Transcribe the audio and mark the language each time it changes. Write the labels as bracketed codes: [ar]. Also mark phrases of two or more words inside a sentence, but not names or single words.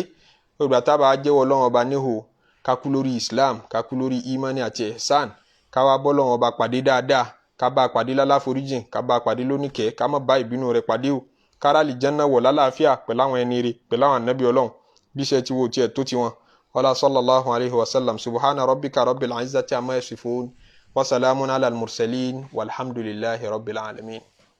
[yo] Ògbà tá bá jẹ́wọ́ Ọlọ́run ọba níhò, ká kú lórí Islam, ká kú lórí imani àti ihsan, ká wá bọ́ Ọlọ́run ọba pàdé dáadáa, ká bá pàdé lálàforíjìn, ká bá pàdé lóníkẹ́, ká má bá ìbínú rẹ̀ pàdé o. Ká rálì Jánnà wọ̀ lálàáfíà pẹ̀lú àwọn ẹni rere, pẹ̀lú àwọn ànábì Ọlọ́run, bí iṣẹ́ ti wo tiẹ̀ tó ti wọn. [ar] ولا صلى الله عليه وسلم. سبحان ربك رب العزة عما يصفون وسلام على المرسلين والحمد لله رب العالمين.